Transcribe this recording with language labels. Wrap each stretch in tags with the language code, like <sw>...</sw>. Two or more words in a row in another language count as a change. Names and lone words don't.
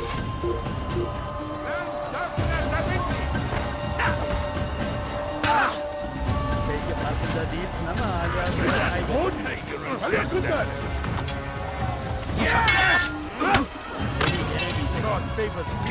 <tr>Belki farkında değilsin ama hala böyle kaybettin.</tr> <ar>فليكن ذلك.</ar> <en>God favors me.</en>